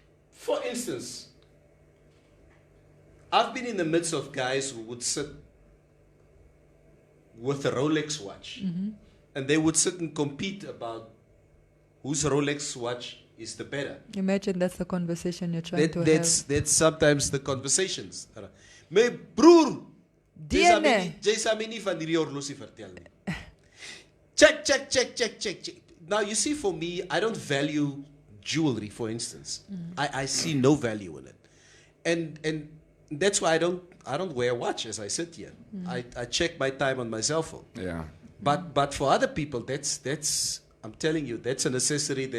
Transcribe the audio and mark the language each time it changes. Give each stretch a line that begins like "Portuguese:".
English: For instance, I've been in the midst of guys who would sit with a Rolex watch, and they would sit and compete about whose Rolex watch is the better. Imagine that's the conversation you're trying to have. That's sometimes the conversations.
Afrikaans: My broer, jy sal my nie van hierdie horlosie vertel nie.
English: Check. Now you see, for me, I don't value jewelry, for instance. I see no value in it, and that's why I don't wear a watch as I sit here. I check my time on my cell phone. Yeah. But for other people, that's I'm telling you, that's a necessity.